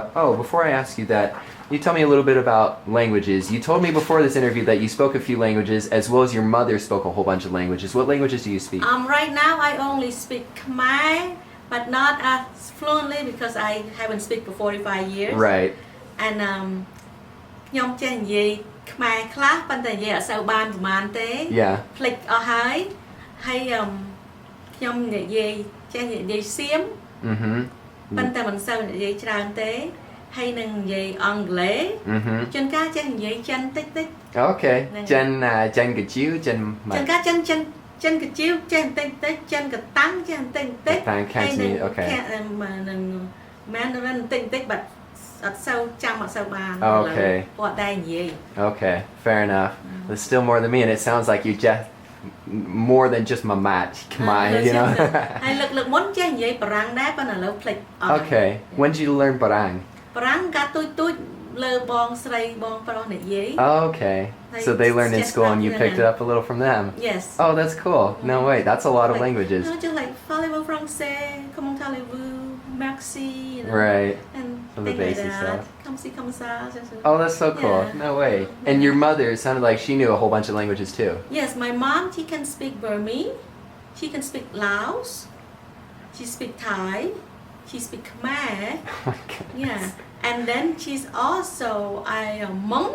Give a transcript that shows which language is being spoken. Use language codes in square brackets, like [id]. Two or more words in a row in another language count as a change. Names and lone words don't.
[en] Oh, before I ask you that, you tell me a little bit about languages. You told me before this interview that you spoke a few languages, as well as your mother spoke a whole bunch of languages. What languages do you speak? Right now, I only speak Khmer, but not as fluently because I haven't speak for 45 years. Right. [km] And ខ្ញុំចេះនិយាយខ្មែរខ្លះប៉ុន្តែនិយាយអត់សូវបានប្រហែលទេ [en] Yeah. [km] ភ្លេចអស់ហើយខ្ញុំនិយាយចេះនិយាយសៀម [en] Mm-hmm. [km] ប៉ុន្តែមិនសូវនិយាយច្រើនទេហើយនឹងនិយាយអង់គ្លេស [en] Mm-hmm. [km] ជួនកាលចេះនិយាយចិនតិច [en] Okay. Chen Kachiu, Chen [km] ជួនកាលចិនកាជៀវចេះតិចចិនកតាំងចេះតិច [en] Tang Cantonese, okay. [km] នឹង Mandarin តិចបាត់អត់សូវចាំអត់សូវបាន [en] Okay. [km] គាត់តែនិយាយ [en] Okay, fair enough. There's still more than me, and it sounds like you just more than just mamat, Khmer, you know. [km] ហើយលើកមុនចេះនិយាយបារាំងដែរប៉ុន្តែឥឡូវភ្លេចអស់ [en] Okay. When did you learn Barang? [km] បារាំងកាទូចលើបងស្រីបងប្រុសនិយាយ [en] Okay. So they learned in school and you picked it up a little from them. Yes. Oh, that's cool. No way. That's a lot of languages. Just like [fr] parlez-vous français, comment allez-vous, merci, [en] you know. Right. And Some of the things like basic that. stuff. [fr] Comme ci, comme ça. [en] Oh, that's so cool. Yeah. No way. And your mother, it sounded like she knew a whole bunch of languages too. Yes, my mom, she can speak Burmese, she can speak Laos, she speak Thai, she speak Khmer. Oh my goodness. Yeah. And then she's also a Hmong.